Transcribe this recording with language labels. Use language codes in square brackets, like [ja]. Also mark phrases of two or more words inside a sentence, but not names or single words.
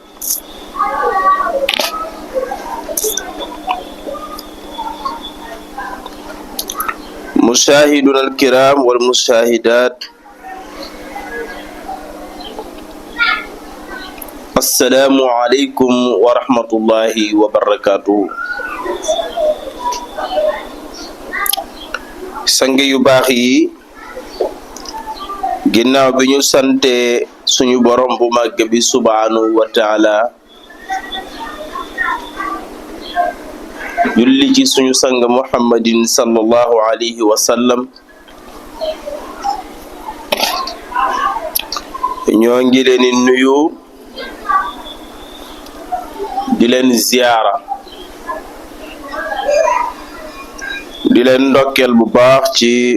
[ar] مشاهدنا الكرام والمشاهدات السلام عليكم ورحمة الله وبركاته [wo] sangi yu baax yi ginnaaw bi ñu sante suñu borom bu màgg bi [ar] سبحانه وتعالى [wo] julli ci suñu sang muhammadin [ar] صلى الله عليه وسلم [wo] ñoo ngi leen di nuyu di leen ziyaara di leen ndokkeel bu baax ci